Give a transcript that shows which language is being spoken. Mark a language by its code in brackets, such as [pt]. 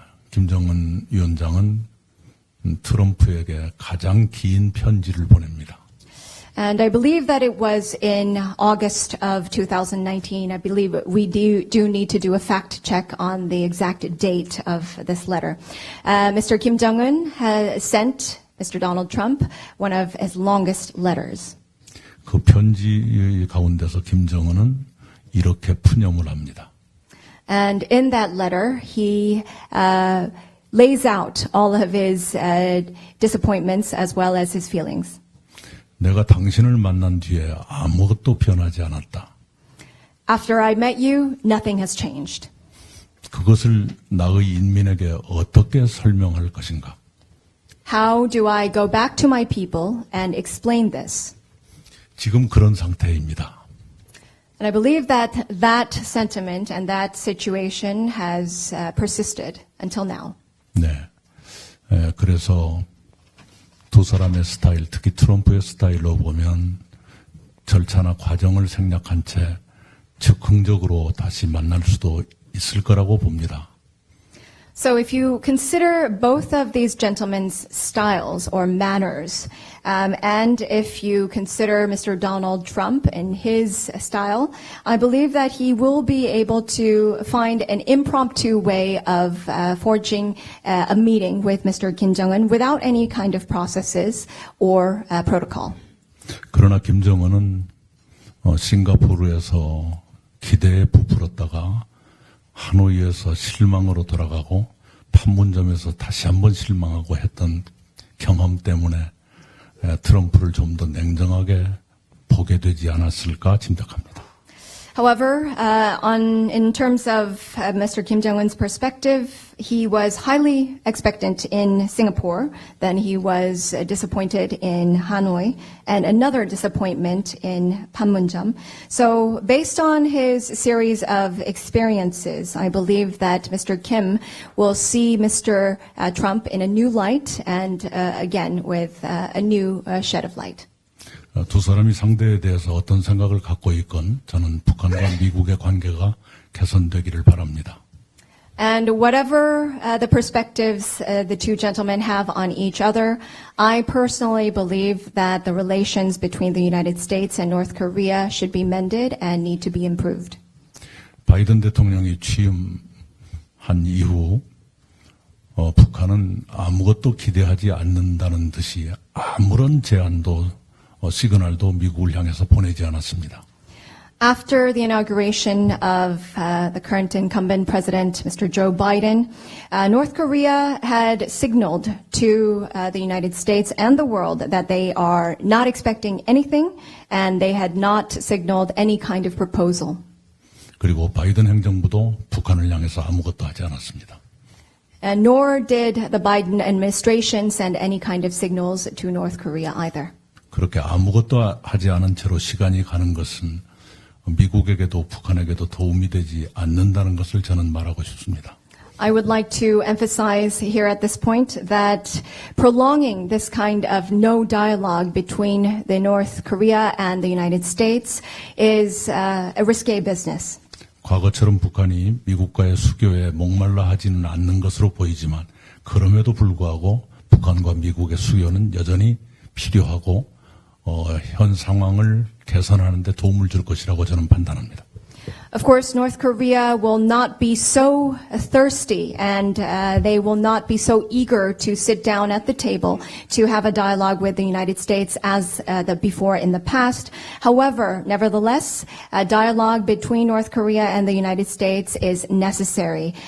[ko] 김정은 위원장은 트럼프에게 가장 긴 편지를 보냅니다. [en] And I believe that it was in August of 2019. I believe we do need to do a fact check on the exact date of this letter. Mr. Kim Jong-un has sent Mr. Donald Trump one of his longest letters. [ko] 그 편지 가운데서 김정은은 이렇게 푸념을 합니다. [en] And in that letter, he lays out all of his disappointments as well as his feelings. [ko] 내가 당신을 만난 뒤에 아무것도 변하지 않았다. [en] After I met you, nothing has changed. [ko] 그것을 나의 인민에게 어떻게 설명할 것인가? [en] How do I go back to my people and explain this? [ko] 지금 그런 상태입니다. [en] And I believe that that sentiment and that situation has persisted until now. [ko] 네, 그래서 두 사람의 스타일, 특히 트럼프의 스타일로 보면 절차나 과정을 생략한 채 즉흥적으로 다시 만날 수도 있을 거라고 봅니다. [en] So if you consider both of these gentlemen's styles or manners, and if you consider Mr. Donald Trump and his style, I believe that he will be able to find an impromptu way of forging a meeting with Mr. Kim Jong-un without any kind of processes or protocol. [ko] 그러나 김정은은 싱가포르에서 기대에 부풀었다가 하노이에서 실망으로 돌아가고 판문점에서 다시 한번 실망하고 했던 경험 때문에 트럼프를 좀 더 냉정하게 보게 되지 않았을까 짐작합니다. [en] However, in terms of Mr. Kim Jong-un's perspective, he was highly expectant in Singapore, then he was disappointed in Hanoi, and another disappointment in Panmunjom. So based on his series of experiences, I believe that Mr. Kim will see Mr. Trump in a new light and again with a new shed of light. [ko] 두 사람이 상대에 대해서 어떤 생각을 갖고 있건 저는 북한과 미국의 관계가 개선되기를 바랍니다. [en] And whatever the perspectives the two gentlemen have on each other, I personally believe that the relations between the United States and North Korea should be mended and need to be improved. [ko] 바이든 대통령이 취임한 이후 북한은 아무것도 기대하지 않는다는 듯이 아무런 제안도 시그널도 미국을 향해서 보내지 않았습니다. [en] After the inauguration of the current incumbent president, Mr. Joe Biden, North Korea had signaled to the United States and the world that they are not expecting anything, and they had not signaled any kind of proposal. [ko] 그리고 바이든 행정부도 북한을 향해서 아무것도 하지 않았습니다. [en] And nor did the Biden administration send any kind of signals to North Korea either. [ko] 그렇게 아무것도 하지 않은 채로 시간이 가는 것은 미국에게도 북한에게도 도움이 되지 않는다는 것을 저는 말하고 싶습니다. [en] I would like to emphasize here at this point that prolonging this kind of no dialogue between the North Korea and the United States is a risky business. [ko] 과거처럼 북한이 미국과의 수교에 목말라 하지는 않는 것으로 보이지만 그럼에도 불구하고 북한과 미국의 수교는 여전히 필요하고 현 상황을 개선하는 데 도움을 줄 것이라고 저는 판단합니다. [en] Of course, North Korea will not be so thirsty and they will not be so eager to sit down at the table to have a dialogue with the United States as before in the past. However, nevertheless, a dialogue between North Korea and the United States is necessary.